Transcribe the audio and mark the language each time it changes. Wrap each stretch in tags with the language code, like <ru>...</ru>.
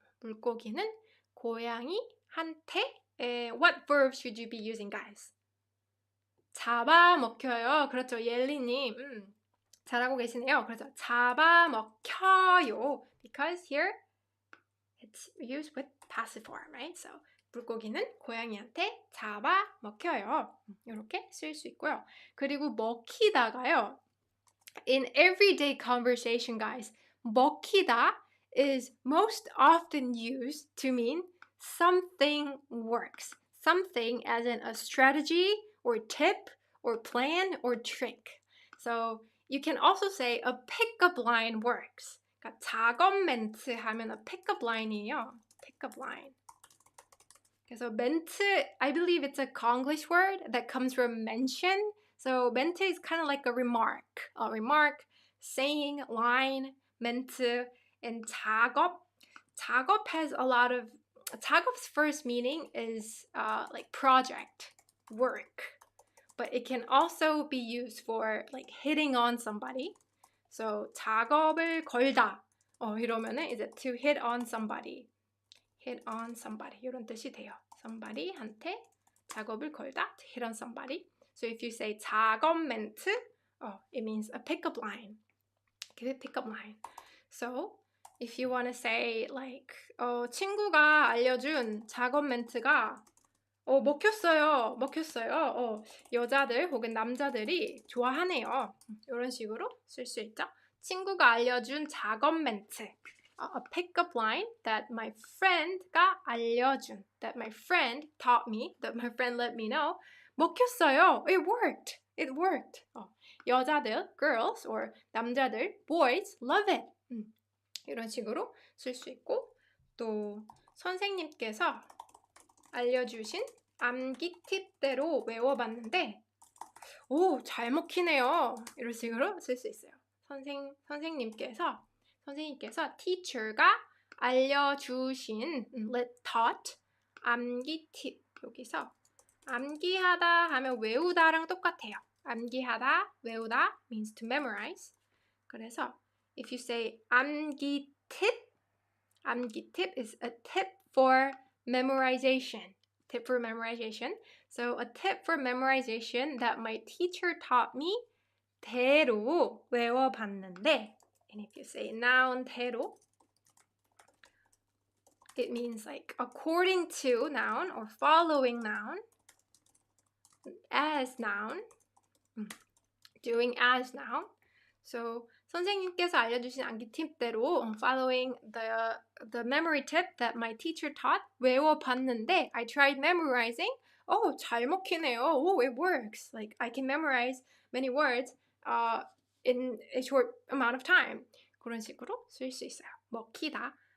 <ko>물고기는 고양이한테.</ko> <en>What verbs should you be using, guys?</en> <ko>잡아먹혀요. 그렇죠, 옐리님. 잘하고 계시네요. 그래서 잡아먹혀요.</ko> <en>Because here it's used with passive form, right?</en> <ko>So 물고기는 고양이한테 잡아먹혀요. 이렇게 쓸 수 있고요. 그리고 먹히다가요.</ko> <en>In everyday conversation, guys, 먹히다 is most often used to mean something works. Something as in a strategy or tip or plan or trick. So you can also say a pickup line works.</en> <ko>그러니까 작업 멘트 하면</ko> <en>a pickup line</en> <ko>이에요.</ko> <en>Pickup line.</en> <ko>그래서 멘트,</ko> <en>I believe it's a Konglish word that comes from mention. So 멘트 is kind of like a remark, saying, line, 멘트, and 작업. 작업 has a lot of, 작업's first meaning is like project, work. But it can also be used for like hitting on somebody.</en> <ko>So 작업을 걸다. 이러면은 이제</ko> <en>to hit on somebody. hit on somebody.</en> <ko>이런 뜻이 돼요. somebody한테 작업을 걸다.</ko> <en>to hit on somebody. So if you say 작업 멘트, it means a pickup line. Give it pickup line. So if you want to say like</en> <ko>친구가 알려준 작업 멘트가 먹혔어요. 먹혔어요. 여자들 혹은 남자들이 좋아하네요. 이런 식으로 쓸 수 있죠. 친구가 알려준 작업 멘트.</ko> <en>A pick-up line that my friend가</en> <ko>알려준.</ko> <en>That my friend taught me. That my friend let me know.</en> <ko>먹혔어요.</ko> <en>It worked. It worked. 여자들, girls, or 남자들, boys, love it.</en> <ko>이런 식으로 쓸 수 있고 또 선생님께서 알려주신 암기 팁대로 외워봤는데 잘 먹히네요. 이런 식으로 쓸 수 있어요. 선생님께서</ko> <en>teacher</en> <ko>가 알려주신</ko> <en>taught</en> <ko>암기 팁 여기서 암기하다 하면 외우다랑 똑같아요. 암기하다, 외우다</ko> <en>means to memorize.</en> <ko>그래서</ko> <en>if you say 암기 팁 is a tip for memorization. Tip for memorization. So a tip for memorization that my teacher taught me</en> <ko>대로 외워봤는데</ko> <en>and if you say noun 대로 it means like according to noun or following noun as noun doing as noun. So</en> <ko>선생님께서 알려주신 암기 팁대로</ko> <en>following the memory tip that my teacher taught</en> <ko>외워봤는데</ko> <en>I tried memorizing.</en> <ko>잘 먹히네요.</ko> <en>It works. Like I can memorize many words in a short amount of time.</en> <ko>그런 식으로 쓸 수 있어요. 먹히다.</ko>